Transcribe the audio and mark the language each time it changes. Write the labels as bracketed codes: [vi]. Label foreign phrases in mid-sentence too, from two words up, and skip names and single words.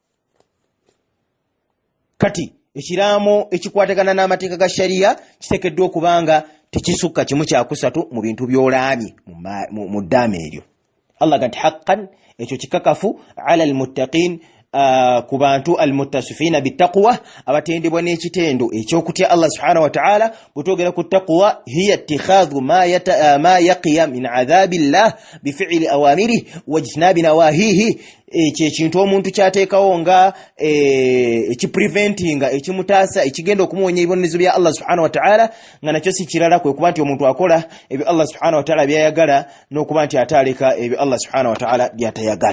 [lg] Kati ekiraamo ekikwatagana n'amateeka ga sharia kiteekeddwa okubanga tekisukka kimu kyakusatu mu bintu by'olaamye mu ddaama eryo. Allah gati haqqan ekyo kikakafu [ar] على المتقين [lg] ku bantu [ar] المتصفين بالتقوى [lg] abatendebwa n'ekitendo ekyokutya Allah [ar] سبحانه وتعالى. [lg] Bwetwogera ku taqwa [ar] هي اتخاذ ما يقي من عذاب الله بفعل أوامره واجتناب نواهيه [lg] ekintu omuntu kyateekawo nga ekipreventinga ekimutaasa ekigenda okumuwonya ebibonerezo bya Allah [ar] سبحانه وتعالى [lg] nga nakyo si kirala kwe kuba nti omuntu akola ebyo Allah [ar] سبحانه وتعالى [lg] byayagala n'okuba nti ataaleka ebyo Allah [ar] سبحانه وتعالى [lg] byatayagala.